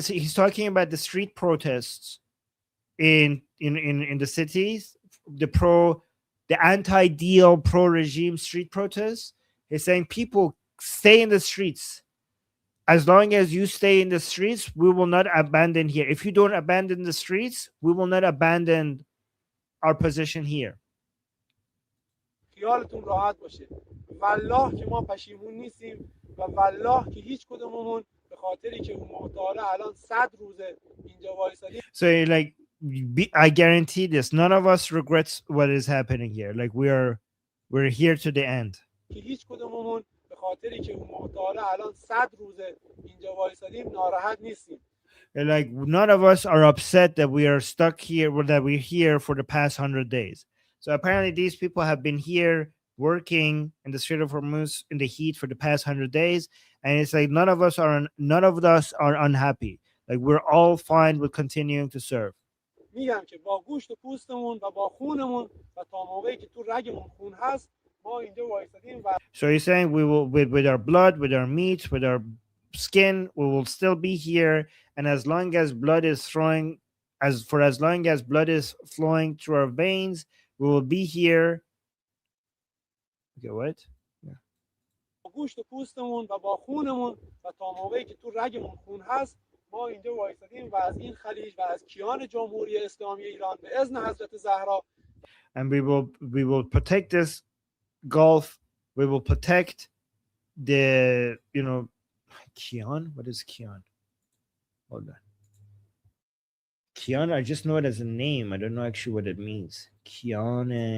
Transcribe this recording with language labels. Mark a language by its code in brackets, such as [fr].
[en] He's talking about the street protests in the cities, the anti-deal, pro-regime street protests. He's saying people stay in the streets. As long as you stay in the streets, we will not abandon here. If you don't abandon the streets, we will not abandon our position here. [fa] خیالتون راحت باشه. والله که ما پشیمون نیستیم و والله که هیچ کدوممون به خاطری که اون محتاله الان 100 روزه اینجا وایسادیم. [en] So like I guarantee this, none of us regrets what is happening here. Like we're here to the end. [fa] که هیچ کدوممون به خاطری که اون محتاله الان 100 روزه اینجا وایسادیم ناراحت نیستیم. [en] Like none of us are upset that we are stuck here or that we're here for the past 100 days. So apparently these people have been here working in the Strait of Hormuz in the heat for the past 100 days. And it's like none of us are unhappy. Like we're all fine with continuing to serve. [fa] میگم که با گوشت و پوستمون و با خونمون و تا موقعی که تو رگمون خون هست ما اینجا وایسادیم و [en] So he's saying we will with our blood, with our meat, with our skin, we will still be here. And as long as blood is flowing, as long as blood is flowing through our veins, we will be here. Okay, what? Yeah. [fa] با گوشت و پوستمون و با خونمون و تا موقعی که تو رگمون خون هست ما اینجا وایسادیم و از این خلیج و از کیان جمهوری اسلامی ایران به اذن حضرت زهرا. [en] And we will protect this Gulf. We will protect the Kian. What is Kian? Hold on. Kian, I just know it as a name. I don't know actually what it means. Kian.